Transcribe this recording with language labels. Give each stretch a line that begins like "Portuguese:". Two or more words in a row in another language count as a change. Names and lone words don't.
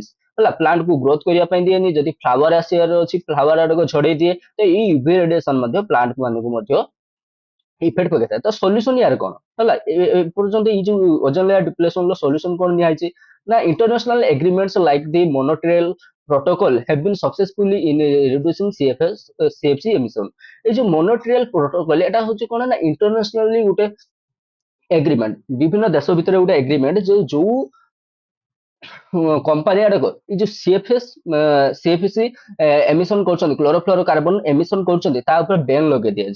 Odia: ହେଲା, ପ୍ଲାଣ୍ଟ କୁ ଗ୍ରୋଥ କରିବା ପାଇଁ ଦିଏନି, ଯଦି ଫ୍ଲାୱାର ଆସିବାର ଅଛି ଫ୍ଲାୱାର ଆଡକୁ ଝଡେଇ ଦିଏ, ତ ଏଇ
English: UV radiation
Odia: ମଧ୍ୟ ପ୍ଲାଣ୍ଟ ମାନଙ୍କୁ ମଧ୍ୟ ଇଫେକ୍ଟ ପକେଇଥାଏ। ତ ସଲ୍ୟୁସନ ୟାର କଣ? ହେଲା, ଏପର୍ଯ୍ୟନ୍ତ ଏଇ ଯୋଉ
English: ozone layer depletion
Odia: ର ସଲ୍ୟୁସନ କଣ ନିଆଯାଇଛି ନା
English: international agreements like the Monotrial protocol have been successfully in reducing CFC emission।
Odia: ଏଇ ଯୋଉ ମୋନୋଟ୍ରିଏଲ ପ୍ରୋଟୋକଲ, ଏଟା ହଉଛି କଣ ନା ଇଣ୍ଟରନ୍ୟାସନାଲି ଗୋଟେ ଏଗ୍ରିମେଣ୍ଟ, ବିଭିନ୍ନ ଦେଶ ଭିତରେ ଗୋଟେ ଏଗ୍ରିମେଣ୍ଟ, ଯୋଉ କମ୍ପାନୀ ଆଡକ ଏଇ ଯୋଉ
English: CFC emission
Odia: କରୁଛନ୍ତି,
English: chlorofluoro carbon emission
Odia: କରୁଛନ୍ତି, ତା ଉପରେ ବେନ୍ ଲଗେଇ ଦିଆଯାଉ।